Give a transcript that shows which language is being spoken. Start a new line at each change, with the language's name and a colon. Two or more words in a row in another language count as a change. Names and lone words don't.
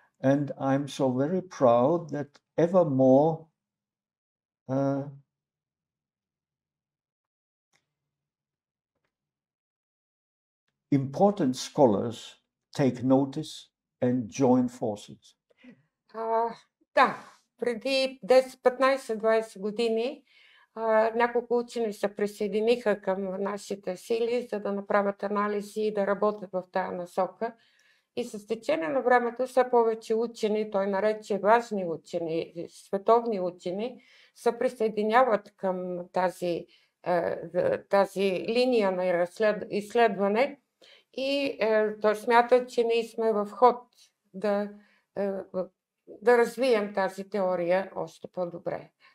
English: And I'm so very proud that ever more important scholars take notice and join forces.
Bulgarian: Да, преди 10, 15, 20 години няколко учени се присъединиха към нашите сили, за да направят анализи и да работят в тая насока. И с течение на времето все повече учени, той нарече важни учени, световни учени, се присъединяват към тази линия на изследване и той смята, че ние сме в ход да развием тази теория още по-добре.